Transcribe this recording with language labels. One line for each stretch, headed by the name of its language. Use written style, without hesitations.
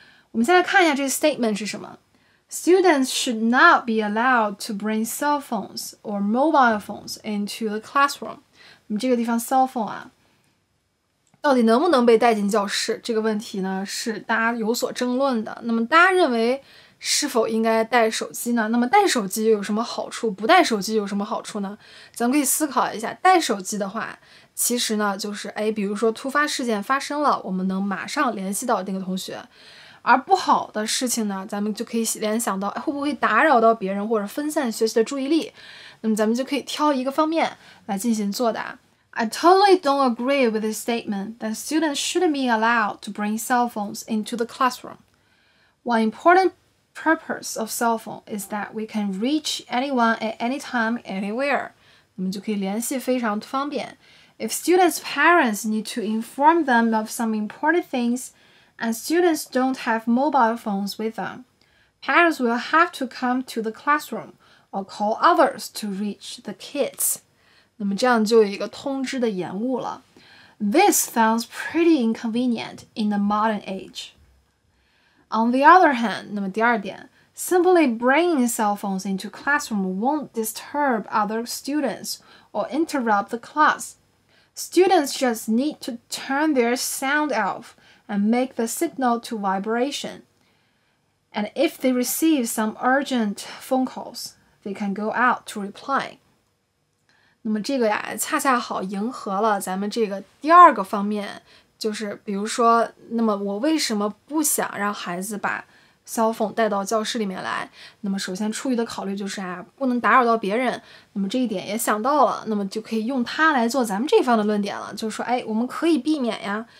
Chinese: 我们先来看一下这个 statement 是什么。
English: Students should not be allowed to bring cell phones or mobile phones into the classroom.
Chinese: 那么这个地方 cell phone 到底能不能被带进教室？这个问题呢是大家有所争论的。那么大家认为是否应该带手机呢？那么带手机有什么好处？不带手机有什么好处呢？咱们可以思考一下。带手机的话，其实呢就是比如说突发事件发生了，我们能马上联系到那个同学。而不好的事情呢，咱们就可以联想到会不会打扰到别人或者分散学习的注意力。那么咱们就可以挑一个方面来进行作答。
English: I totally don't agree with the statement that students shouldn't be allowed to bring cell phones into the classroom. One important purpose of cell phone is that we can reach anyone at any time, anywhere.
Chinese: 那么就可以联系非常方便。
English: If students' parents need to inform them of some important things, and students don't have mobile phones with them, parents will have to come to the classroom or call others to reach the kids.
Chinese: 那么这样就有一个通知的延误了。
English: This sounds pretty inconvenient in the modern age. On the other hand,
Chinese: 那么第二点
English: simply bringing cell phones into classroom won't disturb other students or interrupt the class. Students just need to turn their sound off and make the signal to vibration. And if they receive some urgent phone calls, they can go out to reply.
Chinese: 那么这个恰恰好迎合了咱们这个第二个方面，就是比如说，那么我为什么不想让孩子把cell phone带到教室里面来？那么首先出于的考虑就是不能打扰到别人。那么这一点也想到了，那么就可以用它来做咱们这方的论点了，就是说，我们可以避免呀。